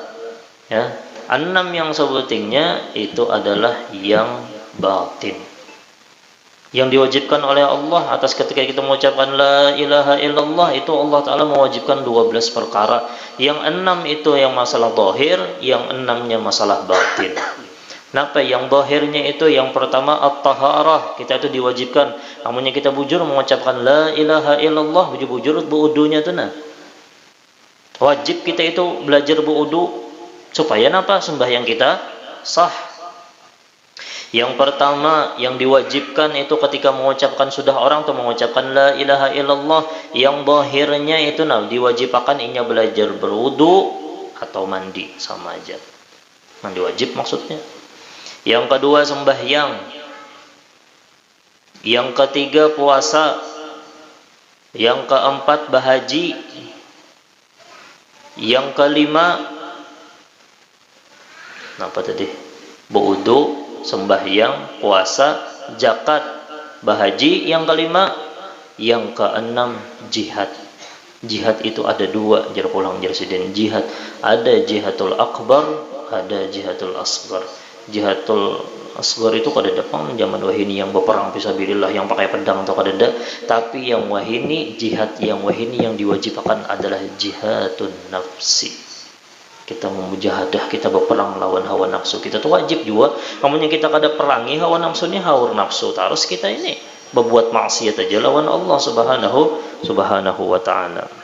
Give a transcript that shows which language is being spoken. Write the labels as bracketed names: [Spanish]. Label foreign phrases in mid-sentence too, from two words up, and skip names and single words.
[Banjar] 6 yang sebutingnya itu adalah yang batin, yang diwajibkan oleh Allah atas ketika kita mengucapkan [Arabic] لا إله إلا الله, [Banjar] itu Allah Ta'ala mewajibkan 12 perkara. Yang 6 itu yang masalah zahir, yang 6-nya masalah batin. Kenapa? Yang zahirnya itu yang pertama at-taharah, kita itu diwajibkan amunnya kita bujur mengucapkan [Arabic] لا إله إلا الله, [Banjar] bujur berudunya tu nah. Wajib kita itu belajar berudu supaya apa? Sembahyang kita sah. Yang pertama yang diwajibkan itu ketika mengucapkan, sudah orang tuh mengucapkan [Arabic] لا إله إلا الله, [Banjar] yang zahirnya itu diwajibkan inya belajar berwudu atau mandi, sama aja. Mandi wajib maksudnya. Yang kedua sembahyang. Yang ketiga puasa. Yang keempat bahaji. Yang kelima apa tadi? Berwudu, sembahyang, puasa, zakat, bahaji. Yang kelima, yang keenam jihad. Jihad itu ada dua, jar pulang jar sidin. Jihad ada [Arabic] الجهاد الأكبر, [Banjar] ada [Arabic] الجهاد الأصغر. الجهاد الأصغر [Banjar] itu kada depan zaman wahini yang berperang fisabilillah yang pakai pedang atau kada ada. Tapi yang wahini, jihad yang wahini yang diwajibkan adalah [Arabic] جهاد النفس. [Banjar] Kita memujahadah, kita berperang melawan hawa nafsu. Kita tuh wajib juga, kamunya kita kada perangi hawa nafsunya, hawa nafsu terus kita ini berbuat maksiat aja lawan Allah [Arabic] سبحانه وتعالى.